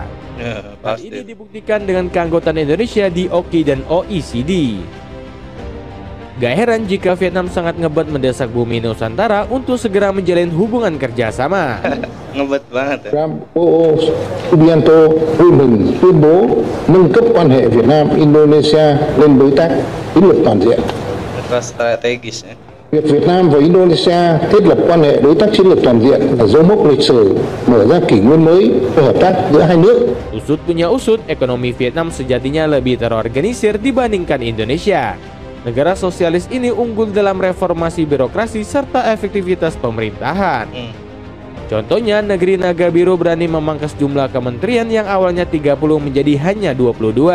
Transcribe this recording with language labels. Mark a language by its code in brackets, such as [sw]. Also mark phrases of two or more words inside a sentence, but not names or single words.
[id] Pasti. Ini dibuktikan dengan keanggotaan Indonesia di OKI dan OECD. Gak heran jika Vietnam sangat ngebet mendesak bumi Nusantara untuk segera menjalin hubungan kerjasama. Ngebet banget ya. [vi] Prabowo Subianto vui mừng tuyên bố nâng cấp quan hệ Việt Nam Indonesia lên đối tác chiến lược toàn diện. [id] Strategis ya. [vi] Việc Việt Nam và Indonesia thiết lập quan hệ đối tác chiến lược toàn diện là dấu mốc lịch sử mở ra kỷ nguyên mới cho hợp tác giữa hai nước. [id] Usut punya usut, ekonomi Vietnam sejatinya lebih terorganisir dibandingkan Indonesia. Negara sosialis ini unggul dalam reformasi birokrasi serta efektivitas pemerintahan. Contohnya, negeri Naga Biru berani memangkas jumlah kementerian yang awalnya 30 menjadi hanya 22.